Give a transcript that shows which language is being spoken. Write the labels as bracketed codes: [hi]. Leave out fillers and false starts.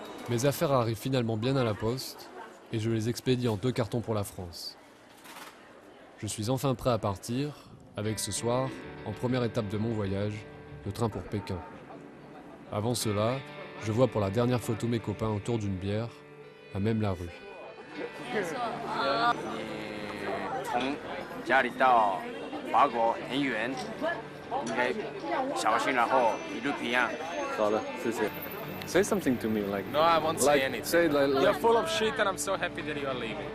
[fr] Mes affaires arrivent finalement bien à la poste et je les expédie en 2 cartons pour la France. Je suis enfin prêt à partir, avec ce soir, en première étape de mon voyage, le train pour Pékin. Avant cela, je vois pour la dernière photo mes copains autour d'une bière, à même la rue. [zh] 从家里到法国很远，应该小心，然后一路平安。好的，谢谢。 [en] Say something to me, like. No, I won't say like, anything. Say like. You're full of shit, and I'm so happy that you are leaving.